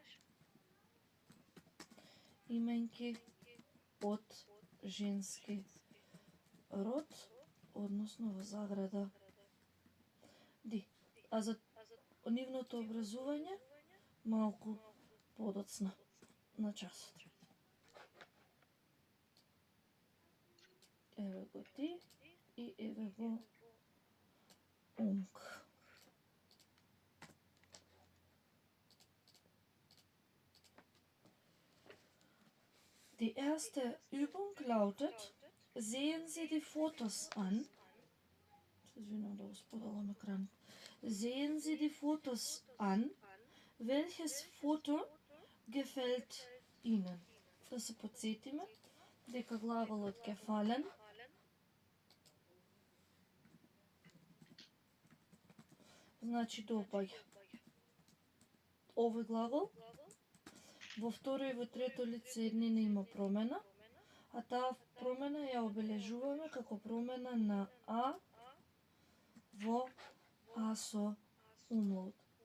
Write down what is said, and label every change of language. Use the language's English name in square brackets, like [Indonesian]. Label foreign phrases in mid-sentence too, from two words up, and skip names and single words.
[Macedonian] именки од женски род, односно во заграда ди. А за нивното образување малку подоцна на часот. Еве го ди и еве го ung. [German] Die erste Übung lautet, sehen Sie die Fotos an. Sehen Sie die Fotos an. Welches Foto gefällt Ihnen? [Macedonian] Да се подсетиме дека глаголот gefallen значи допаѓа. Овој глагол во второ и во трето лице еднина има промена, а таа промена ја обележуваме како промена на а во а со умлаут.